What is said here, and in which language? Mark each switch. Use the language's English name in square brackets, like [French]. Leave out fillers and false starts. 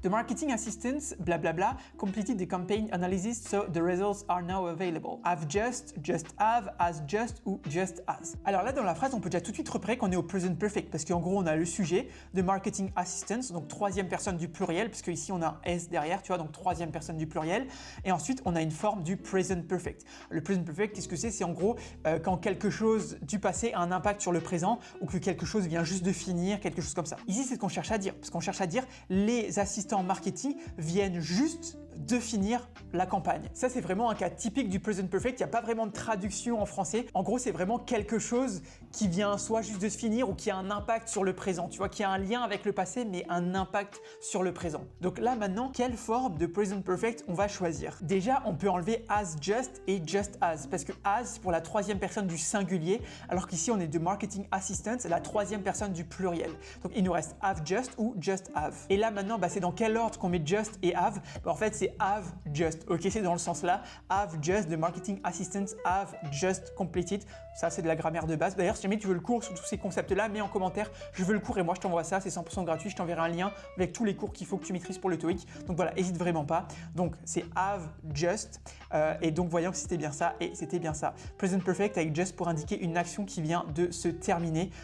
[English] The marketing assistants, blablabla, completed the campaign analysis so the results are now available. Have just have, as just ou just as. [French] Alors là, dans la phrase, on peut déjà tout de suite repérer qu'on est au present perfect parce qu'en gros, on a le sujet de marketing assistants, donc troisième personne du pluriel, parce qu'ici on a un S derrière, tu vois, donc troisième personne du pluriel. Et ensuite, on a une forme du present perfect. Le present perfect, qu'est-ce que c'est? C'est en gros quand quelque chose du passé a un impact sur le présent ou que quelque chose vient juste de finir, quelque chose comme ça. Ici, c'est ce qu'on cherche à dire, parce qu'on cherche à dire les assistants marketing viennent juste de finir la campagne. Ça, c'est vraiment un cas typique du present perfect. Il n'y a pas vraiment de traduction en français. En gros, c'est vraiment quelque chose qui vient soit juste de se finir ou qui a un impact sur le présent. Tu vois, qui a un lien avec le passé, mais un impact sur le présent. Donc là, maintenant, quelle forme de present perfect on va choisir? Déjà, on peut enlever as just et just as, parce que as, c'est pour la troisième personne du singulier, alors qu'ici, on est de marketing assistant, la troisième personne du pluriel. Donc, il nous reste have just ou just have. Et là, maintenant, c'est dans quel ordre qu'on met just et have? En fait, c'est have just. Ok, c'est dans le sens là. [English] Have just, de marketing assistant, have just completed. [French] Ça, c'est de la grammaire de base. D'ailleurs, si jamais tu veux le cours sur tous ces concepts-là, mets en commentaire, je veux le cours et moi, je t'envoie ça. C'est 100% gratuit. Je t'enverrai un lien avec tous les cours qu'il faut que tu maîtrises pour le TOEIC. Donc voilà, hésite vraiment pas. Donc, c'est have just. Et donc, voyons que c'était bien ça. Et c'était bien ça. Present perfect avec just pour indiquer une action qui vient de se terminer.